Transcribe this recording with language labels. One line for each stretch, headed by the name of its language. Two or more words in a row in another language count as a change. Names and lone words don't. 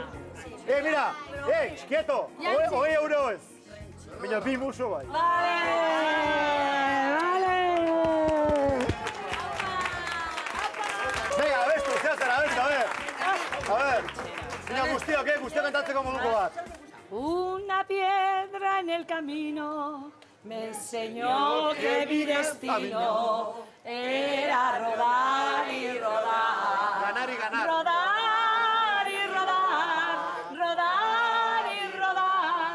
Spanish: Mira, quieto, 20 euro ez.
Basque: Baina bi muso bai.
Spanish: Vale. Venga, abestu, a ver.
Basque: Baina guztiok kantatzeko moduko bat.
Spanish: Una piedra en el camino me enseñó que mi destino era rodar y rodar. Ganar y ganar. Rodar y rodar.